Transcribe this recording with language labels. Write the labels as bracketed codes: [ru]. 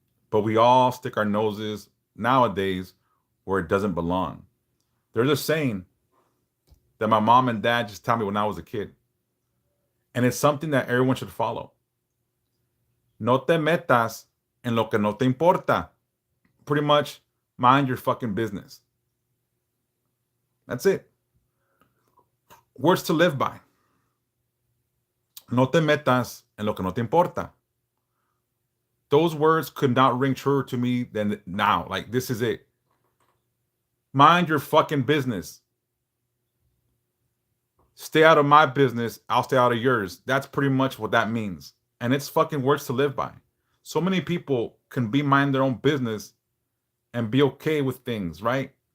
[en] But we all stick our noses nowadays where it doesn't belong. There's a saying that my mom and dad just taught me when I was a kid. And it's something that everyone should follow. [es] No te metas en lo que no te importa. [en] Pretty much, mind your fucking business. That's it. Words to live by. [es] No te metas en lo que no te importa. [en] Those words could not ring truer to me than now. Like, this is it. Mind your fucking business. Stay out of my business. I'll stay out of yours. That's pretty much what that means. And it's fucking words to live by. So many people can mind their own business and be okay with things, right?